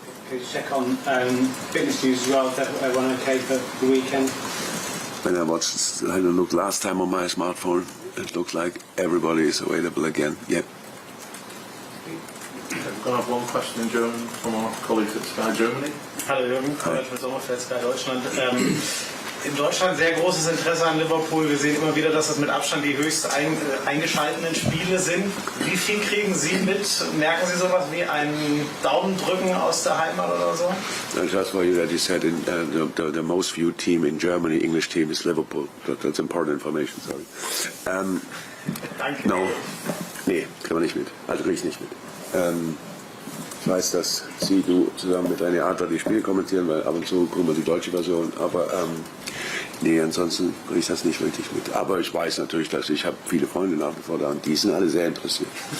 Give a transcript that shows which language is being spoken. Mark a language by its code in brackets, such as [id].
[en] Could you check on fitness news as well? Is everyone okay for the weekend? When I had a look last time on my smartphone, it looks like everybody is available again. Yeah. We're going to have one question in German from our colleagues at Sky Germany. [de] Hallo Jürgen, Konrad Sommerfeld, Sky Deutschland. In Deutschland sehr großes Interesse an Liverpool. Wir sehen immer wieder, dass das mit Abstand die höchst eingeschalteten Spiele sind. Wie viel kriegen Sie mit? Merken Sie sowas wie einen Daumendrücken aus der Heimat oder so? [en] Just for you that you said the most viewed team in Germany, English team, is Liverpool. That's important information, sorry. [de] Danke. [en] No. [de] Nee, kriegen wir nicht mit. Also kriege ich nicht mit. Ich weiß, dass du zusammen mit René Adler die Spiele kommentieren, weil ab und zu gucken wir die deutsche Version, aber nee, ansonsten kriege ich das nicht wirklich mit. Aber ich weiß natürlich, dass ich habe viele Freunde nach wie vor da und die sind alle sehr interessiert.